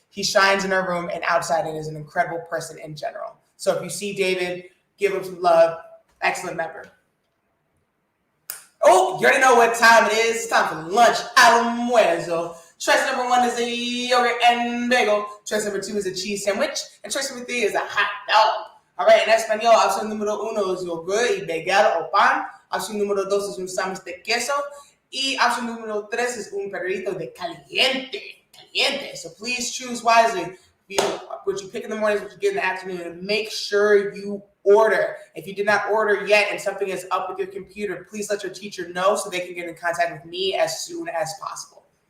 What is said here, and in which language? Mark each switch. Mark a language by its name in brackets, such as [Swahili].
[English] He shines in our room and outside and is an incredible person in general. So if you see David, give him some love. Excellent member. Oh, you already know what time it is. It's time for lunch. [Spanish] Almuerzo. [English] Choice number 1 is a yogurt and bagel. Choice number 2 is a cheese sandwich. And choice number 3 is a hot dog. All right, [Spanish] en español, opción número 1 es yogur y bagel o pan. Opción número 2 es un sándwich de queso. Y opción número 3 es un perrito de caliente. [English] So please choose wisely. What you pick in the morning is what you get in the afternoon. And make sure you order. If you did not order yet and something is up with your computer, please let your teacher know so they can get in contact with me as soon as possible.